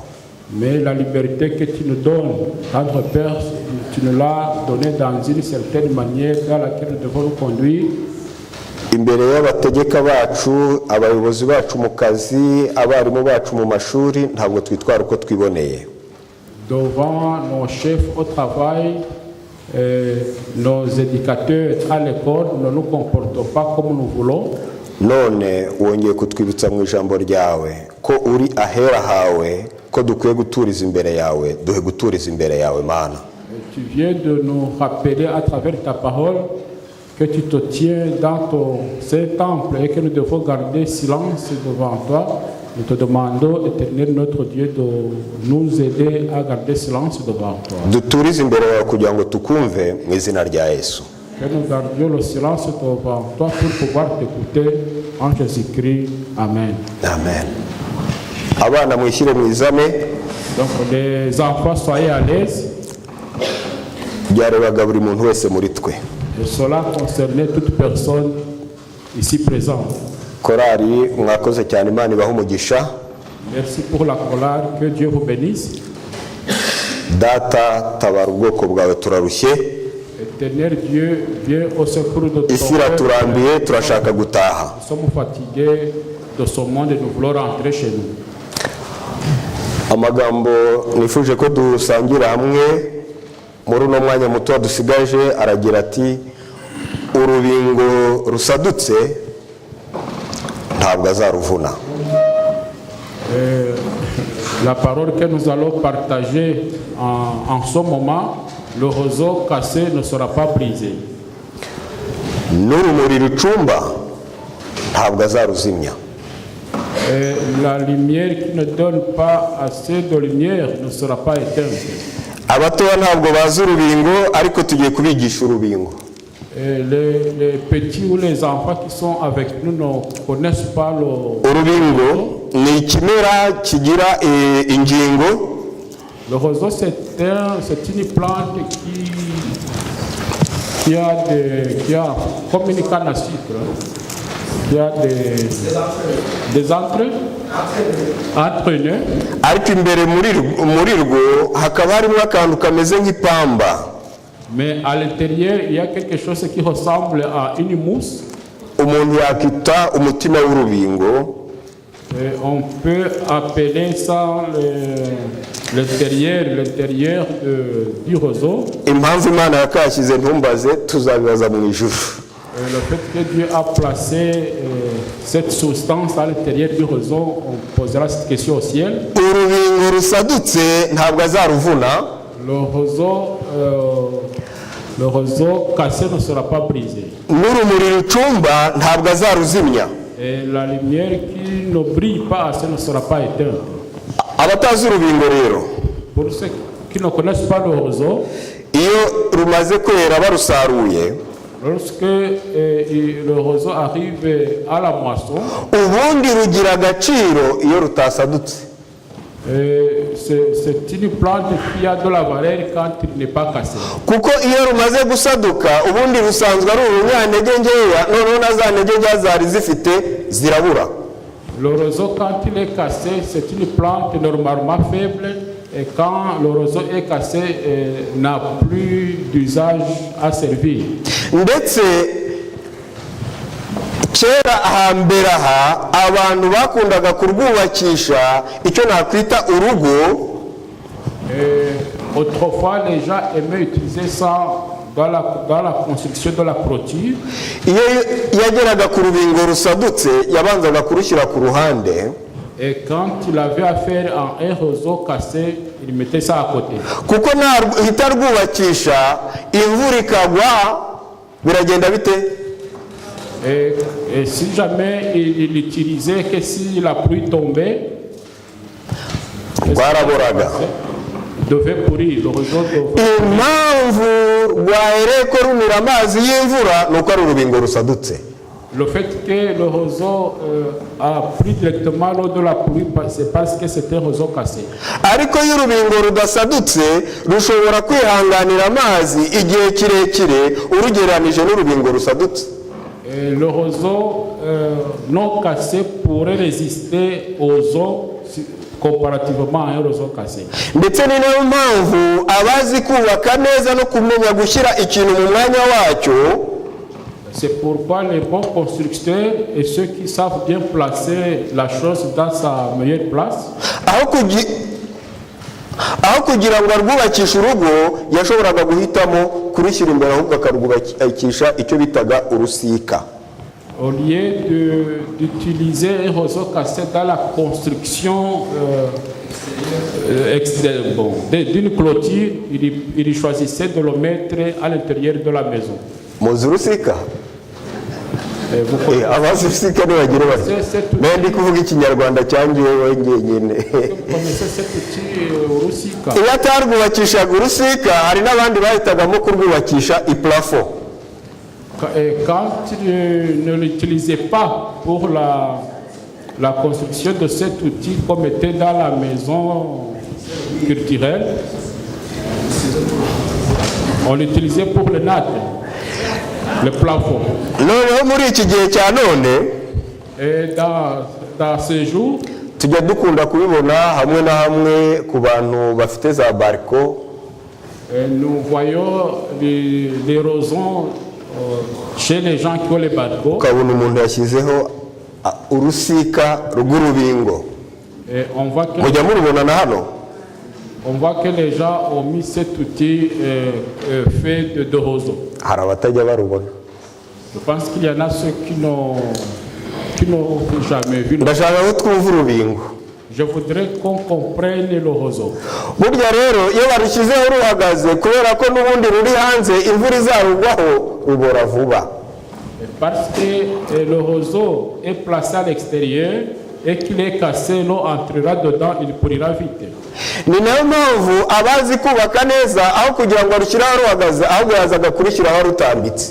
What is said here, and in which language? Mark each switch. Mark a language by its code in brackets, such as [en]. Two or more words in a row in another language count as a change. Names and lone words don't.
[fr] Mais la liberté que tu nous donnes, notre Père, tu nous l'as donnée dans une certaine manière dans laquelle nous devons nous conduire. [rw] imbere y'abategeka bacu, abayobozi bacu mu kazi, abarimu bacu mu mashuri, ntabwo twitwara uko twiboneye. [fr] Devant nos chefs au travail, nos éducateurs à l'école, ne nous comportons pas comme nous voulons. [rw] None wongeye kutwibutsa mu ijambo ryawe ko uri ahera hawe, ko dukwiye guturiza imbere yawe, duhe guturiza imbere yawe Mana. [fr] Tu viens de nous rappeler à travers ta parole que tu te tiens dans ton saint temple et que nous devons garder silence devant toi. Nous te demandons, Éternel notre Dieu, de nous aider à garder silence devant toi. [rw] Duturize imbere yawe kugira ngo tukumve mu izina rya Yesu. [fr] Que nous gardions le silence devant toi pour pouvoir t'écouter en Jésus-Christ. Amen. Amen. [rw] Abana mwishyire mwizame. [fr] Donc les enfants, soyez à l'aise. [rw] Byarebaga buri muntu wese muri twe. [fr] Et cela concernait toute personne ici présente. [rw] Korari mwakoze cyane, Imana ibahe umugisha. [fr] Merci pour la chorale, que Dieu vous bénisse. [rw] Data tabara ubwoko bwawe turarushye. [fr] Éternel Dieu, viens au secours de ton [rw] Isi iraturambiye, turashaka gutaha. [fr] Nous sommes fatigués de ce monde et nous voulons rentrer chez nous. [rw] Amagambo nifuje ko dusangira hamwe muri uno mwanya muto dusigaje aragira ati urubingo rusadutse ntabwo azaruvuna. [fr] La parole que nous allons partager en ce moment, le roseau cassé ne sera pas brisé. [rw] N'urumuri rucumba ntabwo azaruzimya. [fr] La lumière qui ne donne pas assez de lumière ne sera pas éteinte. [rw] Abatoya ntabwo bazi urubingo, ariko tugiye kubigisha urubingo. [fr] Les petits ou les enfants qui sont avec nous ne connaissent pas le [rw] urubingo. Ni ikimera kigira ingingo. [fr] Le roseau, c'est une plante qui a comme une canne à sucre, qui a des entraîneurs. [rw] Ariko imbere muri rwo hakaba harimo akantu kameze nk'ipamba. [fr] Mais à l'intérieur, il y a quelque chose qui ressemble à une mousse. [rw] Umuntu yakita umutima w'urubingo. [fr] On peut appeler ça l'intérieur du roseau. [rw] Impamvu Imana yakashyize ntumbaze, tuzabibaza mu ijuru. [fr] Le fait que Dieu a placé cette substance à l'intérieur du roseau, on posera cette question au ciel. [rw] Urubingo rusadutse ntabwo azaruvuna. [fr] Le roseau cassé ne sera pas brisé. [rw] N'urumuri rucumba ntabwo azaruzimya. [fr] Et la lumière qui ne brille pas assez ne sera pas éteinte. [rw] Abatazi urubingo rero, [fr] Pour ceux qui ne connaissent pas le roseau, [rw] iyo rumaze kwera barusaruye, [fr] lorsque le roseau arrive à la moisson, [rw] ubundi rugira agaciro iyo rutasadutse. [fr] c'est une plante qui a de la valeur quand il n'est pas cassé. [rw] Kuko iyo rumaze gusaduka ubundi rusanzwe ari urunyantege nkeya, noneho na za ntege nkeya zari zifite zirabura. [fr] Le roseau, quand il est cassé, c'est une plante normalement faible, et quand le roseau est cassé, n'a plus d'usage à servir. [rw] Ndetse kera hambere aha abantu bakundaga kurwubakisha icyo nakwita urugo. [fr] Autrefois, les gens aimaient utiliser ça dans la construction de la clôture. [rw] Iyo yageraga ku rubingo rusadutse yabanzaga kurushyira ku ruhande. [fr] Et quand il avait affaire à un roseau cassé, il mettait ça à côté. [rw] Kuko nahita rwubakisha imvura ikagwa biragenda bite? [fr] Et si jamais il l'utilisait, que si la pluie tombait, [rw] rwaraboraga. [fr] Il devait pourrir. Le roseau devait... [rw] Impamvu rwahereye ko rumira amazi y'imvura nuko ari urubingo rusadutse. [fr] Le fait que le roseau a pris directement l'eau de la pluie, c'est parce que c'était un roseau cassé. [rw] Ariko iyo urubingo rudasadutse rushobora kwihanganira amazi igihe kirekire urugereranije n'urubingo rusadutse. [fr] Le roseau non cassé pourrait résister aux eaux comparativement à un roseau cassé. [rw] Ndetse ni nayo mpamvu abazi kubaka neza no kumenya gushyira ikintu mu mwanya wacyo, [fr] C'est pourquoi les bons constructeurs et ceux qui savent bien placer la chose dans sa meilleure place, [rw] aho kugira ngo arwubakishe urugo yashoboraga guhitamo kurishyira imbere ahubwo akarwubakisha icyo bitaga urusika. [fr] au lieu d'utiliser un roseau cassé dans la construction d'une clôture, il choisissait de le mettre à l'intérieur de la maison. [rw] Muzi urusika? Abazi urusika ntibagire bati ndi kuvuga ikinyarwanda cyangiwe wenyine. Iyo atarwubakishaga urusika hari n'abandi bahitagamo kurwubakisha iplafo. [fr] Quand il ne l'utilisait pas pour la construction de cet outil comme était dans la maison culturelle, on l'utilisait pour le natte, le plafond. Et dans ce jour, [rw] tujya dukunda kubibona hamwe na hamwe ku bantu bafite za bariko. [fr] Nous voyons les roseaux chez les gens qui ont les barcos. [rw] Ukabona umuntu yashyizeho urusika rw'urubingo. Mujya murubona na hano? [fr] On voit que les gens ont mis cet outil fait de roseaux. [rw] Hari abatajya barubona. [fr] Je pense qu'il y en a ceux qui n'ont jamais vu. [rw] Ndashaka ko twumva urubingo. [fr] Je voudrais qu'on comprenne le roseau. [rw] Burya rero iyo barushyizeho ruhagaze kubera ko n'ubundi ruri hanze imvura izarugwaho rubora vuba. [fr] Parce que le roseau est placé à l'extérieur et qu'il est cassé, l'eau entrera dedans, il pourrira vite. [rw] Ni nayo mpamvu abazi kubaka neza aho kugira ngo arushyiraho ruhagaze ahubwo yazaga kurishyiraho rutambitse.